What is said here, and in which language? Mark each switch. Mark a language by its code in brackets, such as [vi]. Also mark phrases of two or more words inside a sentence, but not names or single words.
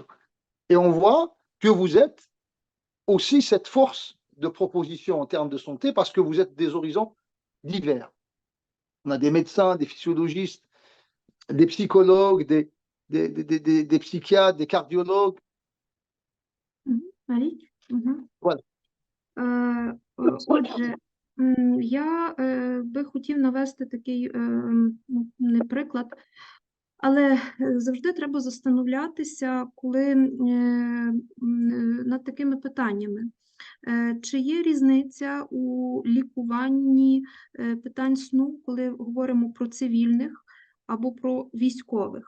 [fr] Et on voit que vous êtes aussi cette force de proposition en termes de santé parce que vous êtes des horizons divers. On a des médecins, des physiologistes, des psychologues, des psychiatres, des cardiologues. Малік? Voilà. [uk] Отже, я би хотів навести такий не приклад, але завжди треба застановлятися, коли над такими питаннями. Чи є різниця у лікуванні питань сну, коли говоримо про цивільних або про військових?